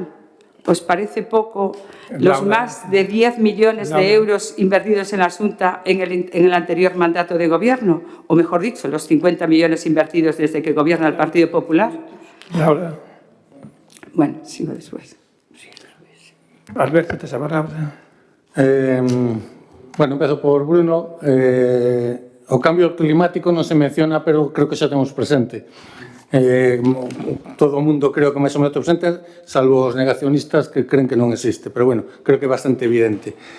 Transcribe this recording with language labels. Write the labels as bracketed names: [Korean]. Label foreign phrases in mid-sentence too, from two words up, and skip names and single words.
[Spanish] ¿Os parece poco los más de 10 millones de euros invertidos en la Xunta en el anterior mandato de gobierno? O mejor dicho, los 50 millones invertidos desde que gobierna el Partido Popular. Laura. Bueno, sigo después. Alberto, [Galician] tes a palabra. Bueno, empezo por Bruno. O cambio climático non se menciona, pero creo que xa temos presente. Todo o mundo creo que máis ou menos presente, salvo os negacionistas que creen que non existe, pero bueno, creo que é bastante evidente.